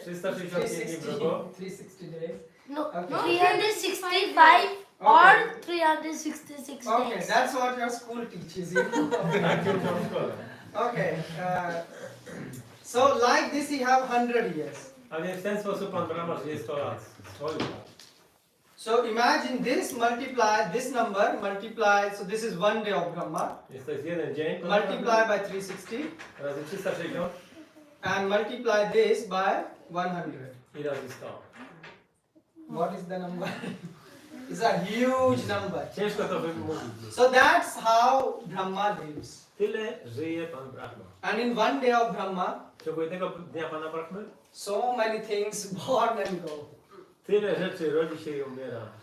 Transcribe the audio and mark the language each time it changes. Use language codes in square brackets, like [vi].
[pl] 365 dni w roku. [en] 360 days. No, Okay. 365 or 366 Okay, days. that's what your school teaches you. [pl] Tak się uczą w szkole. [en] Okay. So like this he have 100 years. [pl] A więc w ten sposób Pan Brahma żyje 100 lat. Swoich lat. [en] So imagine this multiply this number multiply. So this is one day of Brahma. [pl] Jest to jest jeden dzień. [en] Multiply by 360 [pl] Razy 360 [en] and multiply this by 100. [pl] i razy 100. [en] What is the number? It's a huge number. [pl] Ciężko to wymówić. [en] So that's how Brahma lives. [pl] Tyle żyje Pan Brahma. [en] And in one day of Brahma, [pl] W ciągu jednego dnia Pana Brahmy [en] so many things born and go. [pl] tyle rzeczy rodzi się i umiera.